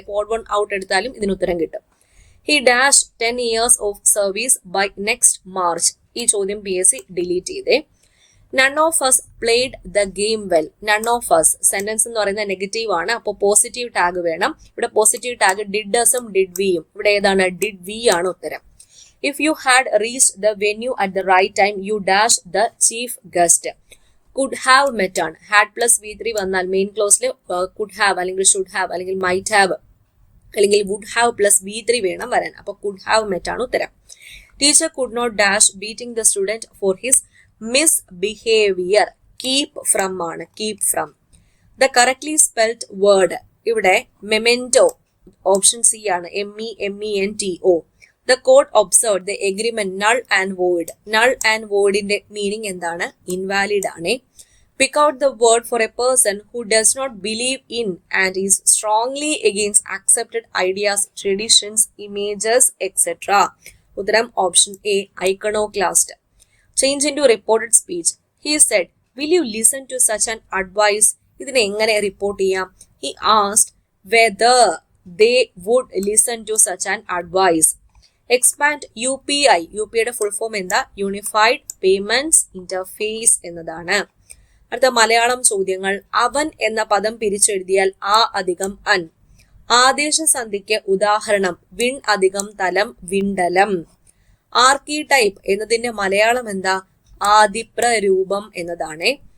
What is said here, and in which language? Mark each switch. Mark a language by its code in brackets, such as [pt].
[ml] അപ്പൊ odd one out എടുത്താലും ഇതിന് ഉത്തരം കിട്ടും. [en] He dash 10 years of service by next March. [ml] ഈ ചോദ്യം PSC ഡിലീറ്റ് ചെയ്തേ. [en] None of us played the game well. None of us [ml] sentence എന്ന് പറയുന്നത് നെഗറ്റീവ് ആണ്, അപ്പോൾ പോസിറ്റീവ് ടാഗ് വേണം. ഇവിടെ പോസിറ്റീവ് ടാഗ് ഡിഡ് അസും ഡിഡ് വിയും. ഇവിടെ ഏതാണ്? ഡിഡ് വി ആണ് ഉത്തരം. [en] If you had reached the venue at the right time, you dash the chief guest. Could have met on. [ml] Had plus V3 വന്നാൽ മെയിൻ ക്ലോസിൽ could have അല്ലെങ്കിൽ should have അല്ലെങ്കിൽ might have അല്ലെങ്കിൽ would have plus V3 വേണം വരാൻ. അപ്പോൾ [en] could have met [ml] ആണ് ഉത്തരം. [en] Teacher could not dash beating the student for his misbehavior. Keep from ആണ്, keep from. The correctly spelt word. [ml] ഇവിടെ memento, ഓപ്ഷൻ C ആണ്, MEMENTO. [en] The court observed the agreement null and void. Null and void [ml] ന്റെ meaning എന്താണ്? Invalid ആണ്. [en] Pick out the word for a person who does not believe in and is strongly against accepted ideas, traditions, images, etc. [ml] ഉത്തരം option A, iconoclast. [en] Change into reported speech. He said, will you listen to such an advice? [ml] ഇതിനെ എങ്ങനെ report ചെയ്യാം? [en] He asked whether they would listen to such an advice. [ml] Expand UPI. യുടെ full form എന്താ? Unified payments interface എന്നതാണ്. അടുത്ത മലയാളം ചോദ്യങ്ങൾ. അവൻ എന്ന പദം പിരിച്ചെഴുതിയാൽ ആ അധികം അൻ. ആദേശസന്ധിക്ക് ഉദാഹരണം വിൺ അധികം തലം, വിണ്ടലം. ആർക്കിടൈപ്പ് എന്നതിന്റെ മലയാളം എന്താ? ആദിപ്രരൂപം എന്നതാണ്.